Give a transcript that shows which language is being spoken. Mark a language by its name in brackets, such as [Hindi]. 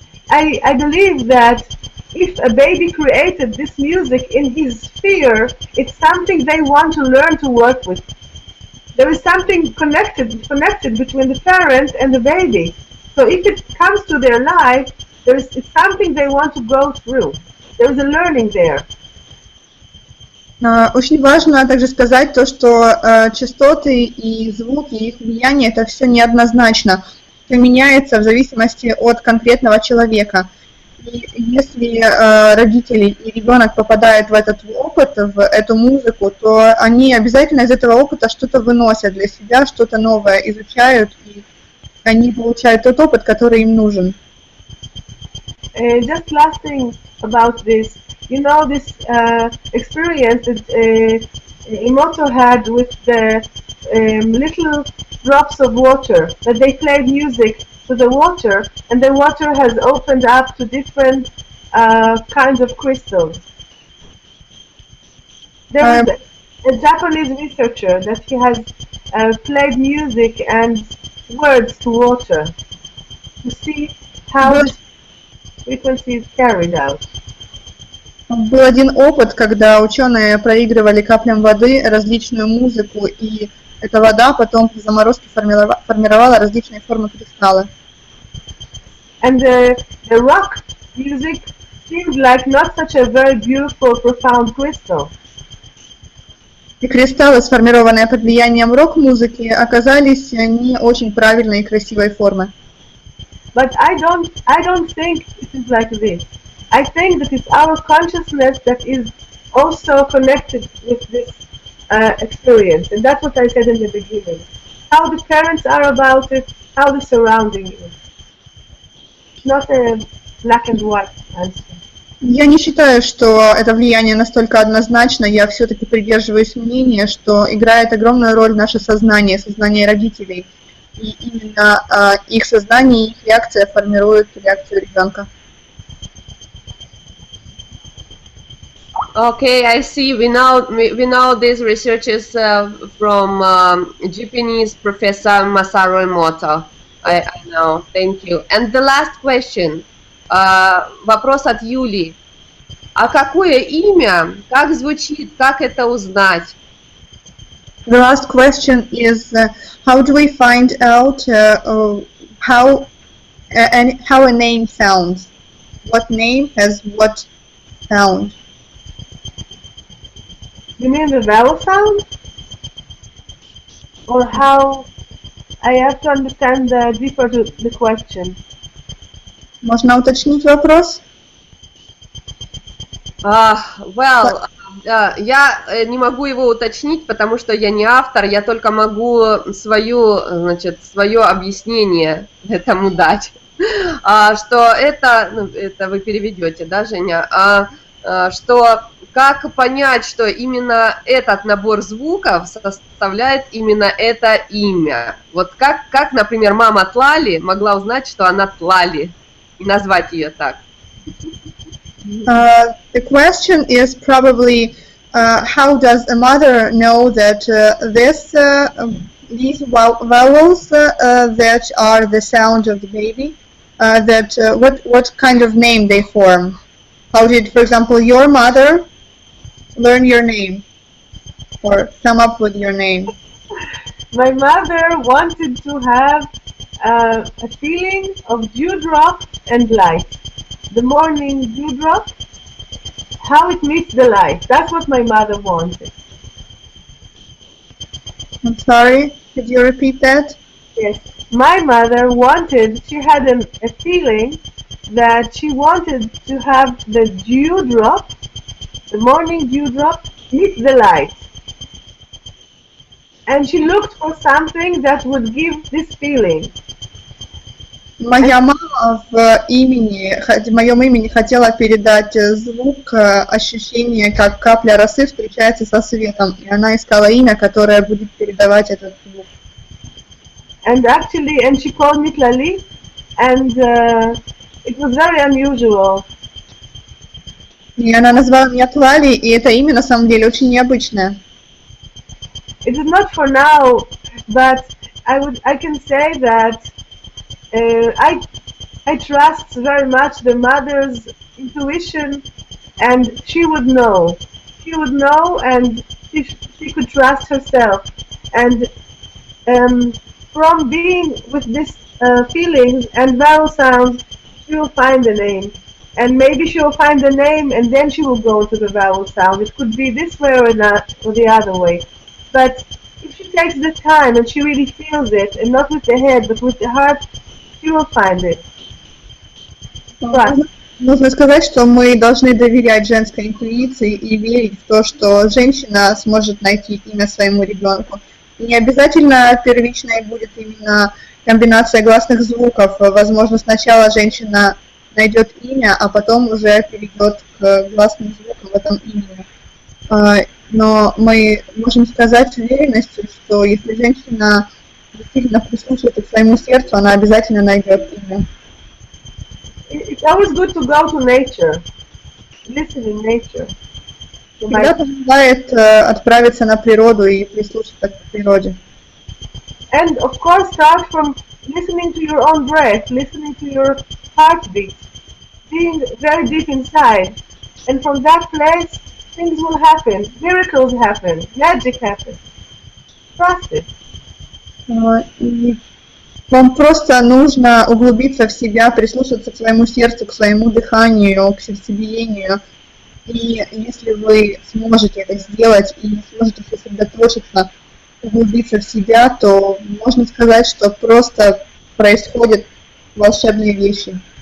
[English] I believe that if a baby created this music in his sphere, it's something they want to learn to work with. There is something connected between the parent and the baby. So if it comes to their life, it's something they want to go through. There is a learning there. [Russian] Очень важно также сказать то, что частоты и звуки, их влияние, это все неоднозначно. Это меняется в зависимости от конкретного человека. И если родители и ребенок попадают в этот опыт, в эту музыку, то они обязательно из этого опыта что-то выносят для себя, что-то новое изучают, и они получают тот опыт, который им нужен. [English] Just last thing about this, you know, this experience that Emoto had with the little drops of water, that they played music to the water, and the water has opened up to different kinds of crystals. There was a Japanese researcher that he has played music and words to water to see how this frequency is carried out. [Russian] Был один опыт, когда ученые проигрывали каплям воды различную музыку, и эта вода потом при заморозке формировала различные формы кристалла. [English] And the rock music seemed like not such a very beautiful, profound crystal. [Russian] И кристаллы, сформированные под влиянием рок-музыки, оказались не очень правильной и красивой формы. [English] But I don't think it is like this. I think that it's our consciousness that is also connected with this experience, and that's what I said in the beginning. How the parents are about it, how the surrounding is. It's not a black and white answer. [Russian] Я не считаю, что это влияние настолько однозначно. Я все-таки придерживаюсь мнения, что играет огромную роль наше сознание, сознание родителей. И именно их сознание и их реакция формируют реакцию ребенка. [English] Okay, I see. We know these researches from Japanese professor Masaru Emoto. I know. Thank you. And the last question. [Russian] Вопрос от Юли. А какое имя? Как звучит? Как это узнать? [English] The last question is how do we find out how a name sounds? What name has what sound? You mean the vowel sound? Or how? I have to understand deeper the question. [Russian] Можно уточнить вопрос? [English] Well, [Russian] я не могу его уточнить, потому что я не автор, я только могу свое объяснение этому дать. Что это вы переведете, да, Женя? Что как понять, что именно этот набор звуков составляет именно это имя? Вот как, например, мама Тлали могла узнать, что она Тлали, и назвать ее так? [English] The question is probably how does a mother know that these vowels that are the sound of the baby, what kind of name they form? How did, for example, your mother learn your name or come up with your name? My mother wanted to have a feeling of dewdrop and light. The morning dewdrop, how it meets the light. That's what my mother wanted. I'm sorry, could you repeat that? Yes. My mother wanted, she had a feeling that she wanted to have the dewdrop, the morning dewdrop, meet the light. And she looked for something that would give this feeling. [Russian] Моя мама в моем имени хотела передать звук, ощущение, как капля росы встречается со светом, и она искала имя, которое будет передавать этот звук. [English] And she called me Tlalie, and it was very unusual. [Russian] И она назвала меня Тлали, и это имя на самом деле очень необычное. [English] It is not for now, but I can say that I trust very much the mother's intuition, and she would know. She would know, and she could trust herself. And from being with this feeling and vowel sounds, she will find the name. and maybe she will find the name and then she will go to the vowel sound. It could be this way or not, or the other way. But if she takes the time and she really feels it, and not with the head but with the heart, she will find it. Trust. [Russian] Нужно сказать, что мы должны доверять женской интуиции и верить в то, что женщина сможет найти имя своему ребенку. И не обязательно первичной будет именно комбинация гласных звуков. Возможно, сначала женщина найдет имя, а потом уже перейдет к гласным звукам в этом имени. Но мы можем сказать с уверенностью, что если женщина действительно прислушается к своему сердцу, она обязательно найдет имя. [English] It's always good to go to nature, listen in nature. [Russian] Всегда помогает отправиться на природу и прислушаться к природе. [English] And of course, start from listening to your own breath, listening to your heartbeat, being very deep inside. And from that place, things will happen, miracles happen, magic happens. Trust it. [Russian] И вам просто нужно углубиться в себя, прислушаться к своему сердцу, к своему дыханию, к сердцебиению. И если вы сможете это сделать и сможете сосредоточиться, углубиться в себя, то можно сказать, что просто происходят волшебные вещи.